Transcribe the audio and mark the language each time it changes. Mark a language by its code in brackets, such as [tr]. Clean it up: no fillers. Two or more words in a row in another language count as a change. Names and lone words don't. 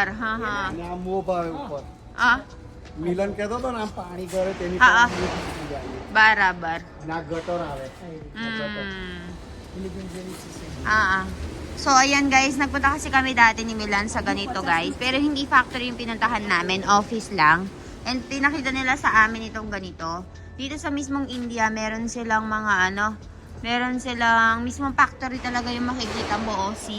[gu] અને આ મોબ આવે ઉપર મિલન કહેતો હતો ને આમ પાણી કરે તેની હા, હા. પર નીકળી જાય. Barabar. અને આ ગટર આવે [tl] So, ayan guys, nagpunta kasi kami dati ni Milan sa ganito guys. Pero hindi factory yung pinuntahan namin, office lang. And pinakita nila sa amin itong ganito. Dito sa mismong India, meron silang mga meron silang mismong factory talaga yung makikita mo, see.